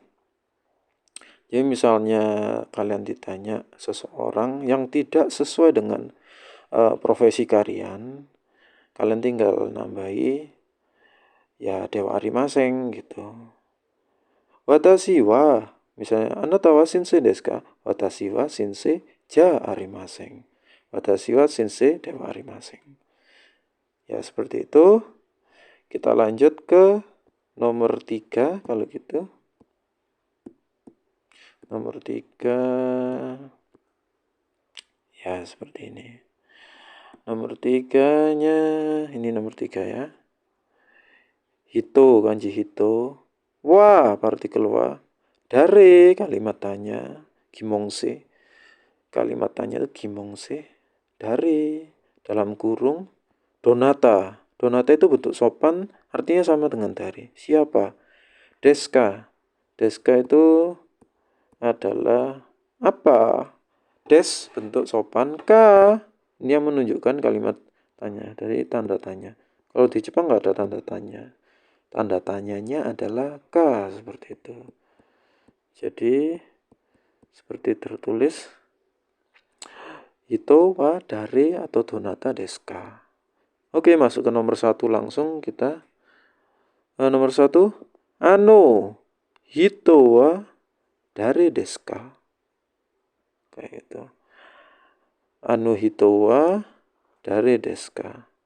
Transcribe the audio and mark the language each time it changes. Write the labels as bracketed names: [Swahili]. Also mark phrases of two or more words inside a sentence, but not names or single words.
[Indonesian] Jadi misalnya kalian ditanya seseorang yang tidak sesuai dengan profesi kalian tinggal nambahi ya [Japanese] ではありません [Indonesian] gitu. [Japanese] 私は, misalnya あなたはしんせいですか? 私はしんせいじゃありません. 私はしんせいではありません. [Indonesian] Ya seperti itu. Kita lanjut ke nomor 3 kalau gitu. Nomor 3. Ya seperti ini. Nomor 3-nya, ini nomor 3 ya. Hito, kanji hito. Wa, partikel wa. Dare, kalimat tanya. Gimongse. Kalimat tanya itu gimongse. Dare, dalam kurung. Donata. Donata itu bentuk sopan, artinya sama dengan dare. Siapa? Deska. Deska itu adalah apa? Des, bentuk sopan. Ka, ini yang menunjukkan kalimat tanya. Dari tanda tanya. Kalau di Jepang nggak ada tanda tanya. Tanda tanyanya adalah ka, seperti itu. Jadi, seperti tertulis. [Japanese] 人は誰 atau どなたですか. [Indonesian] Oke, masuk ke nomor 1 langsung kita. Nomor 1, [Japanese] 人は誰ですか. [Indonesian] Kayak gitu. [Japanese] 人は誰ですか.